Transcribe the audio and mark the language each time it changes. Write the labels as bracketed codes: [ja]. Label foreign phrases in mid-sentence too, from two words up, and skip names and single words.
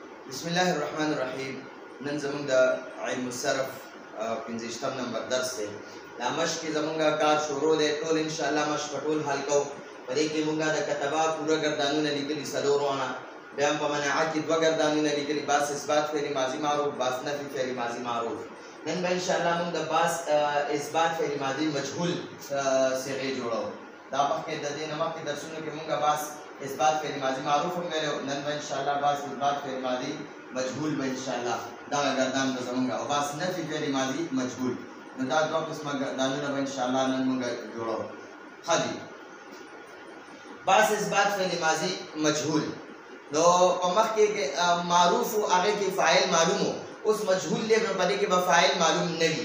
[ar] بسم الله الرحمن الرحیم. [ps] نن زمونږ د [ar] علم الصرف [ps] 15 نمبر درس دی. دا مشق زمونږ کار شروع دی. ټول [ar] ان شاء الله [ps] مشق ټول حل کوو. په دې کې مونږ د کتبه پوره ګردانونه لیکلي څلورونه، بیا هم په مناعت کې دوه ګردانونه لیکلي، [ar] باس اثبات فعل ماضي معروف، باس نفي فعل ماضي معروف. [ps] نن به [ar] ان شاء الله [ps] مونږ د [ar] باس اثبات فعل ماضي مجهول صيغه [ps] جوړو. دا مخکې د دې نه مخکې درسونو کې مونږ [ar] باس اثبات فعل ماضي معروف [ps] هم ویلو. نن به [ar] ان شاء الله باس اثبات فعل ماضي مجهول [ps] به [ar] ان شاء الله [ps] دا ګردان به زمونږ او [ar] باس نفي فعل ماضي مجهول. [ps] نو دا دوه قسمه ګردانونه به [ar] ان شاء الله [ps] نن مونږ جوړو. خدي [ar] باس اثبات فعل ماضي مجهول [ps] نو په مخکې معروف او هغه کې فاعل معلومو، اوس مجهول دی نو په دې کې به فاعل معلوم نه وي.